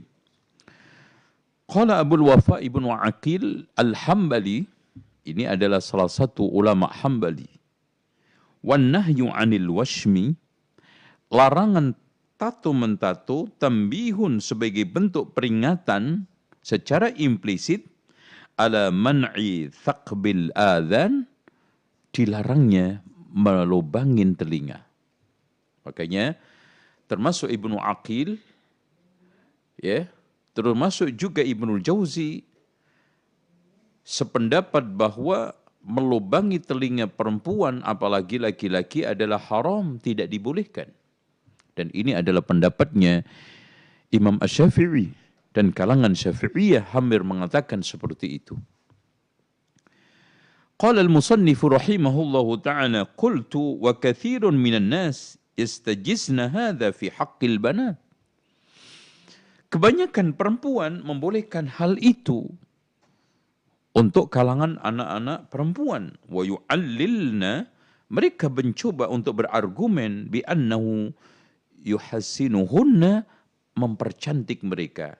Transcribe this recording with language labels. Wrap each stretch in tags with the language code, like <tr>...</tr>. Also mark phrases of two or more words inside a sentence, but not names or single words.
<id>Qala Abul Wafa Ibnu Aqil Al-Hambali, ini adalah salah satu ulama Hambali.</id> <ar>والنهي عن الوشم,</ar> <id>larangan tato-mentato, tambihun sebagai bentuk peringatan secara implisit</id> <ar>على منع ثقب الآذان,</ar> <id>dilarangnya melubangin telinga. Makanya termasuk Ibnu Aqil, ya, termasuk juga Ibnul Jauzi sependapat bahwa melubangi telinga perempuan apalagi laki-laki adalah haram, tidak dibolehkan. Dan ini adalah pendapatnya Imam Asy-Syafi'i, dan kalangan Syafi'iyah hampir mengatakan seperti itu.</id> <ar>قال المصنف رحمه الله تعالى، قلت وكثير من الناس استجزن هذا في حق البنات.</ar> <id>Kebanyakan perempuan membolehkan hal itu untuk kalangan anak-anak perempuan.</id> <ar>ويعللن,</ar> <id>mereka mencoba untuk berargumen</id> <ar>بأنه يحسنهن,</ar> <id>mempercantik mereka.</id>